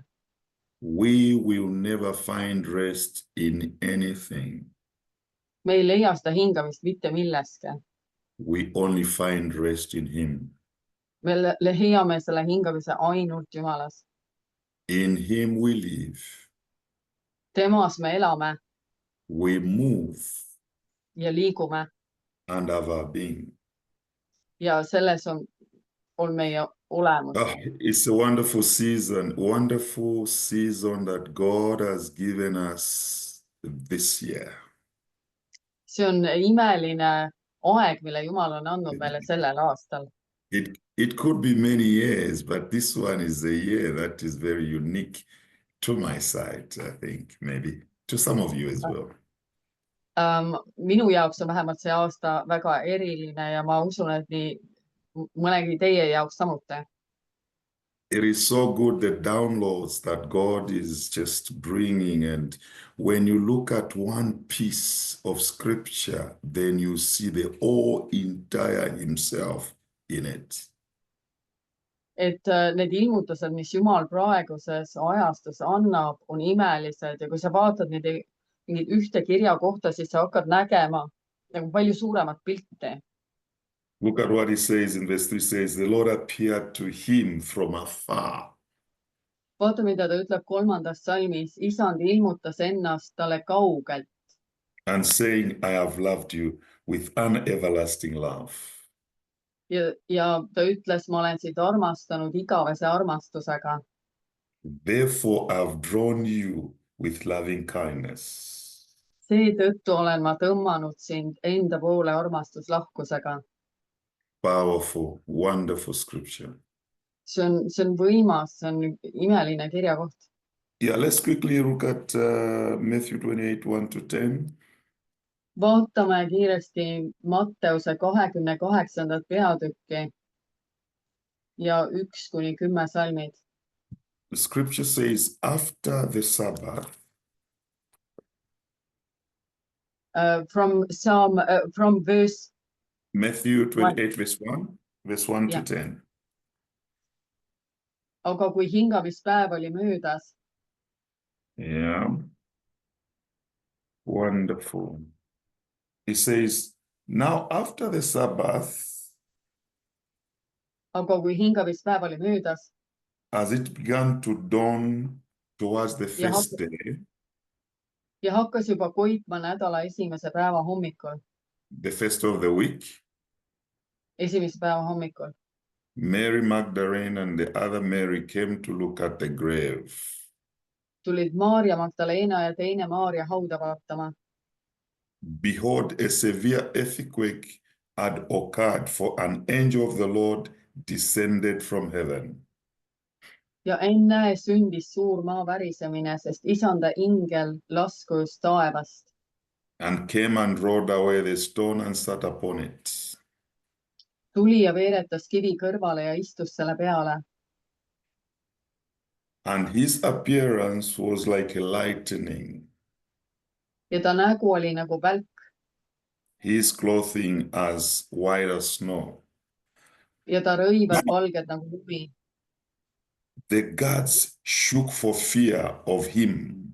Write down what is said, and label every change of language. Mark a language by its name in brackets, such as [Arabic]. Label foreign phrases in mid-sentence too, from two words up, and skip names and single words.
[English] We will never find rest in anything. [Estonian] Me ei leia seda hingamist mitte milleski. [English] We only find rest in Him. [Estonian] Me leiame selle hingamise ainult Jumalas. [English] In Him we live, [Estonian] Temas me elame [English] we move, [Estonian] ja liigume [English] and have our being. [Estonian] ja selles on meie olemus. [English] It's a wonderful season that God has given us this year. [Estonian] See on imeline aeg, mille Jumal on andnud meile sellel aastal. [English] It could be many years, but this one is a year that is very unique to my side, I think, maybe to some of you as well. [Estonian] Minu jaoks on vähemalt see aasta väga eriline ja ma usun, et nii mõnegi teie jaoks samuti. [English] It is so good, the downloads that God is just bringing. And when you look at one piece of scripture, then you see the whole entire Himself in it. [Estonian] Et need ilmutused, mis Jumal praeguses ajastus annab, on imelised ja kui sa vaatad mingit ühte kirja kohta, siis sa hakkad nägema nagu palju suuremat pilti. [English] Look at what He says in verse 3, says, the Lord appeared to him from afar. [Estonian] Vaata, mida ta ütleb 3. salmis. Isand ilmutas ennast talle kaugelt. [English] And saying, I have loved you with an everlasting love. [Estonian] Ja ta ütles, ma olen sind armastanud igavese armastusega. [English] Therefore, I've drawn you with loving kindness. [Estonian] Seetõttu olen ma tõmmanud sind enda poole armastuslahkusega. [English] Powerful, wonderful scripture. [Estonian] See on võimas, see on imeline kirjakoht. [English] Yeah, let's quickly look at Matthew 28, 1-10. [Estonian] Vaatame kiiresti Matteuse 28. peatükki ja 1-10 salmid. [English] The scripture says, after the Sabbath, from verse Matthew 28, verse 1 Yeah. to 10. [Estonian] Aga kui hingamispäev oli möödas, [English] Yeah. Wonderful. It says, now after the Sabbath, [Estonian] aga kui hingamispäev oli möödas [English] as it began to dawn towards the first day, [Estonian] ja hakkas juba koitma nädala esimese päeva hommikul, [English] the first of the week, [Estonian] esimese päeva hommikul, [English] Mary Magdalene and the other Mary came to look at the grave. [Estonian] tulid Maarja Magdalena ja teine Maarja hauda vaatama. [English] Behold, a severe earthquake had occurred, for an angel of the Lord descended from heaven. [Estonian] Ja enne sündis suur maa värisemine, sest Isanda ingel laskus taevast. [English] And came and rolled away the stone and sat upon it. [Estonian] Tuli ja veeretas kivi kõrvale ja istus selle peale. [English] And his appearance was like a lightning, [Estonian] Ja ta nägu oli nagu välk [English] his clothing as white as snow. [Estonian] ja ta rõivad valged nagu lumi. [English] The guards shook for fear of him,